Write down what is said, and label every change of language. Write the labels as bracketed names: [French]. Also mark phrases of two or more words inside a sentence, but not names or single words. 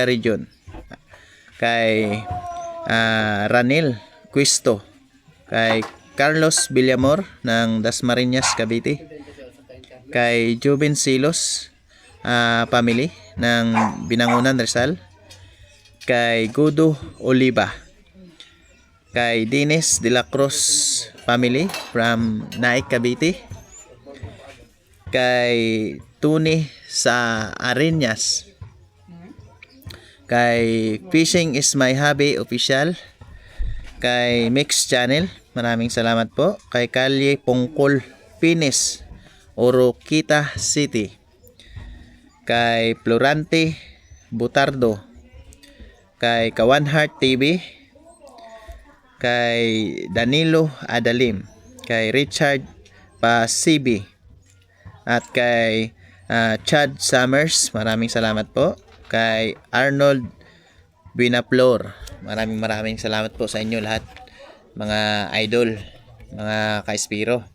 [Filipino] Region, kay Ranil Quisto, kay Carlos Villamor ng Dasmariñas, Cavite, kay Jubin Silos family ng Binangunan, Rizal, kay Gudo Oliva, kay Dines de la Cruz [English] family from [Filipino] Naik, Cavite, kay Tuni sa Ariñas, kay Fishing is my hobby official, kay Mix Channel, maraming salamat po, kay Kalye Pongkol Pinis, Oroquita City, kay Florante Butardo, kay Kawan Heart TV, kay Danilo Adalim, kay Richard Pasibi, at kay Chad Summers, maraming salamat po, kay Arnold Binaplor, maraming salamat po sa inyo lahat mga idol, mga ka-Spiro.